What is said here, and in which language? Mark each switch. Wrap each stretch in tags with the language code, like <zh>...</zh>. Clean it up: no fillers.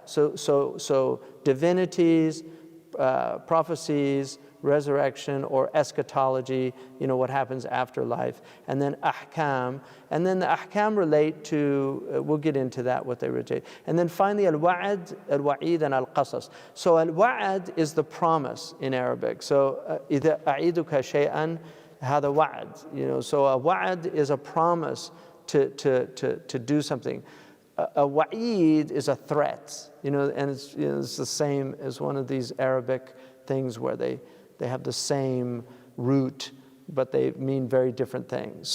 <en>So divinities, prophecies, resurrection or eschatology, what happens after life, and then ahkam. And then the ahkam relate to, we'll get into that, what they relate. And then finally al-wa'ad, al-wa'id, and al-qasas. So al-wa'ad is the promise in Arabic.</en> <ar>So إِذَا أَعِيدُكَ شَيْئًا هَذَا وَعَد.</ar> <en>So a wa'ad is a promise to do something. A wa'id is a threat, and it's the same as one of these Arabic things where they have the same root, but they mean very different things.</en>